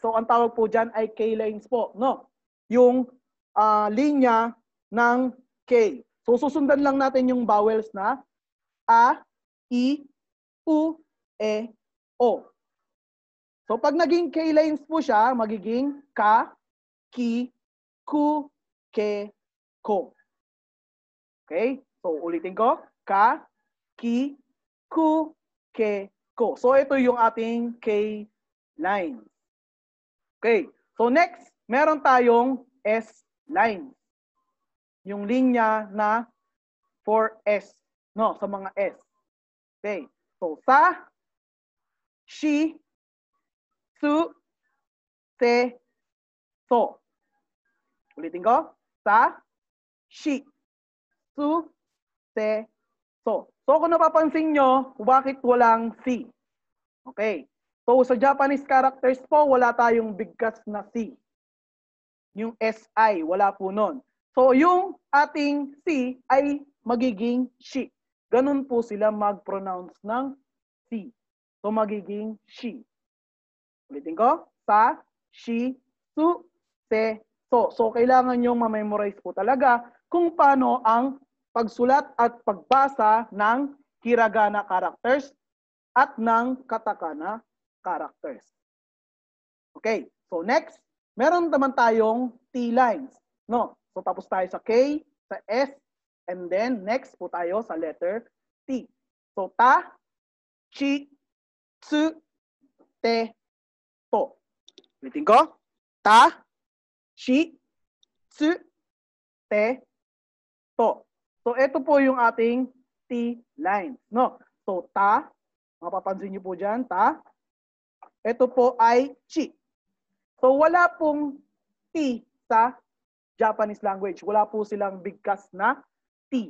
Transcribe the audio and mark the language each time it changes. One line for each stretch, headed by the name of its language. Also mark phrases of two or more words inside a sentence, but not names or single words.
Filipino: So, ang tawag po dyan ay K-lines po, no? Yung linya ng K. So, susundan lang natin yung vowels na A, I, U, E, O. So, pag naging K-lines po siya, magiging ka,
Japanese: き、く、け、こ.
Filipino: Okay? So, ulitin ko.
Japanese: か、き、く、け、こ.
Filipino: So, ito yung ating K-lines. Okay. So, next, meron tayong S-lines. Yung linya na for S. No, sa mga S. Okay. So, sa,
Japanese: し、す, se, so.
Filipino: Ulitin ko. Sa,
Japanese: し、す, se, so.
Filipino: So, kung napapansin nyo, bakit walang si? Okay. So, sa Japanese characters po, wala tayong bigkas na si. Yung SI, wala po nun. So, yung ating si ay magiging shi. Ganun po sila mag-pronounce ng si. So, magiging shi. Ulitin ko. Sa,
Japanese: し、す, se, so.
Filipino: So, kailangan nyo ma-memorize po talaga kung paano ang pagsulat at pagbasa ng hiragana characters at ng katakana characters. Okay, so next, meron naman tayong T-lines. No? So tapos tayo sa K, sa S, and then next po tayo sa letter T.
Japanese: So た、ち、つ、て、と.
Filipino: Ulitin ko.
Japanese: た、ち、つ、て, to.
Filipino: So ito po yung ating T-lines. No? So ta, mapapansin niyo po dyan, ta. Ito po ay chi. So wala pong T sa Japanese language. Wala po silang bigkas na T.